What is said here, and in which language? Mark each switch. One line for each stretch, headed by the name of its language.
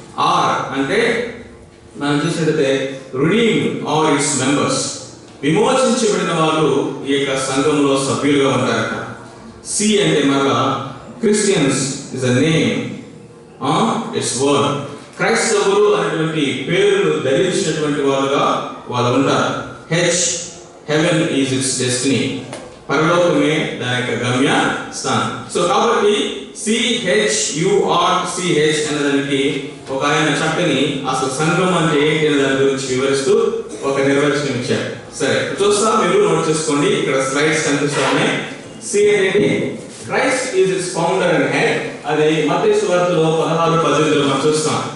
Telugu: Are అంటే మనం చూసినట్లయితే
English: redeemed are its members,
Telugu: విమోచించబడిన వారు ఈ యొక్క సంఘంలో సభ్యులుగా ఉంటారట. సి అంటే మరలా Christians
English: is a name, its word.
Telugu: క్రైస్తవులు అనేటువంటి పేరును ధరించినటువంటి వారుగా వాళ్ళు ఉంటారు.
English: H, heaven is its destiny.
Telugu: పరలోకమే దాని యొక్క గమ్య స్థానం. సో కాబట్టి CHURCH అనేదానికి ఒక ఆయన చక్కని అసలు సంఘం అంటే ఏంటి అనే దాని గురించి వివరిస్తూ ఒక నిర్వచనం ఇచ్చారు. సరే చూస్తా, మీరు నోట్ చేసుకోండి. ఇక్కడ స్లైడ్స్ కనిపిస్తా ఉన్నాయి. C అనేది
English: Christ is its founder and head.
Telugu: అది మత్తయి సువార్తలో 16:18 మనం చూస్తాం.